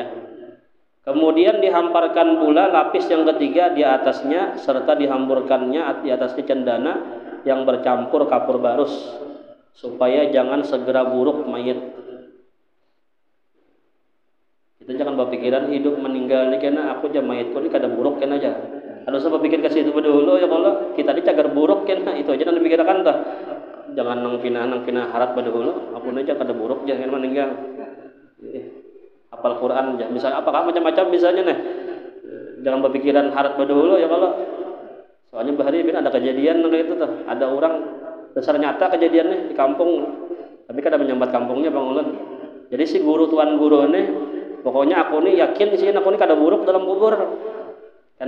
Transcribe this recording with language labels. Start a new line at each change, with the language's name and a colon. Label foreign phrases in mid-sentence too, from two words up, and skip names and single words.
Indonesian: Kemudian dihamparkan pula lapis yang ketiga di atasnya, serta dihamburkannya di atasnya cendana yang bercampur kapur barus, supaya jangan segera buruk mayit.
Banjar: Kita jangan berpikiran hidup meninggal ini kena aku aja mayitku ini kada buruk kena aja. Kalau saya berpikir ke situ dulu ya, kalau kita ini cagar buruk kena itu aja nanti pikirkan dah. jangan nang pina harat pada hulu aku aja kada buruk jangan meninggal hafal Quran ya misalnya apakah macam-macam misalnya nih jangan berpikiran harat pada hulu ya kalau soalnya bahari ada kejadian kayak itu tuh ada orang dasar nyata kejadiannya di kampung tapi kada menyambat kampungnya Bang Ulun jadi si guru tuan guru ini pokoknya aku nih yakin sih aku nih kada buruk dalam kubur karena